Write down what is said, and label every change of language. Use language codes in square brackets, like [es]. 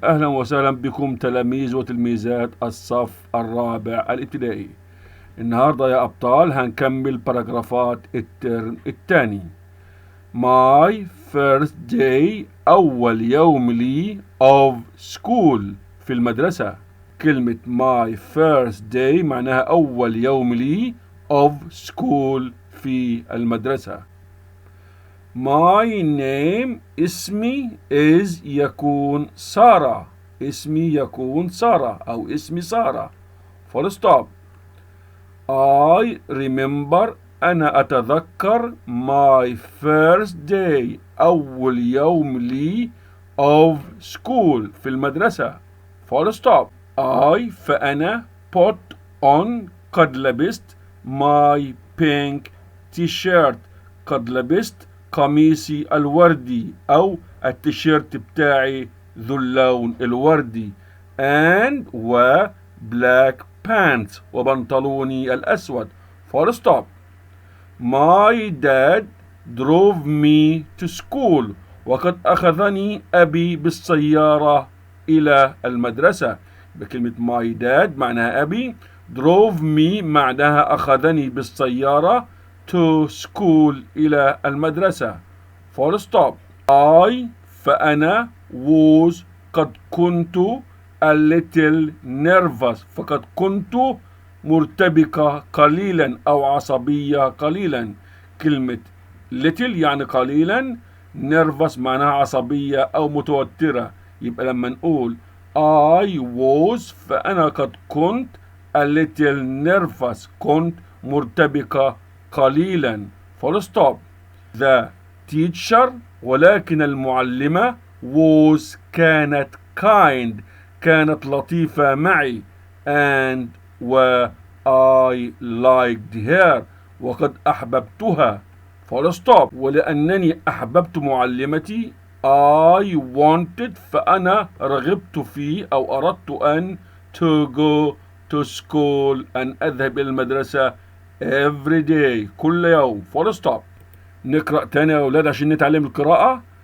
[ar] أهلا وسهلا بكم تلاميذ وتلميذات الصف الرابع الابتدائي. النهاردة يا أبطال هنكمل باراجرافات الترم الثاني. [en] My first day، [ar] أول يوم لي [en] of school، [ar] في المدرسة. كلمة [en] my first day [ar] معناها أول يوم لي [en] of school، [ar] في المدرسة. [en] My name، اسمي is [ar] يكون سارة. اسمي يكون سارة أو اسمي سارة. [en] full stop. I remember، [ar] أنا أتذكر [en] my first day، [ar] أول يوم لي [en] of school، [ar] في المدرسة. [en] full stop. [ar] I، فأنا [en] put on، [ar] قد لبست [en] my pink t-shirt، [ar] قد لبست قميصي الوردي أو التيشيرت بتاعي ذو اللون الوردي. [en] and black pants، [ar] وبنطلوني الأسود. [en] full stop. My dad drove me to school، [ar] وقد أخذني أبي بالسيارة إلى المدرسة. بكلمة [en] my dad [ar] معناها أبي، [en] drove me [ar] معناها أخذني بالسيارة [en] to school [ar] إلى المدرسة. [en] full stop. [ar] I، فأنا was، قد كنت [en] a little nervous، [ar] فقد كنت مرتبكة قليلا أو عصبية قليلا. كلمة little يعني قليلا، nervous معناها عصبية أو متوترة. يبقى لما نقول [en] I was، [ar] فأنا قد كنت [en] a little nervous، [ar] كنت مرتبكة قليلا. [en] full stop. The teacher، [ar] ولكن المعلمة was، كانت kind، كانت لطيفة معي. [en] and I liked her، [ar] وقد أحببتها. [en] full stop. [ar] ولأنني أحببت معلمتي [en] I wanted، [ar] فأنا رغبت في أو أردت أن [en] to go to school، [ar] أن أذهب إلى المدرسة [en] every day، [ar] كل يوم. [en] full stop. [ar] نقرأ تاني يا أولاد عشان نتعلم القراءة.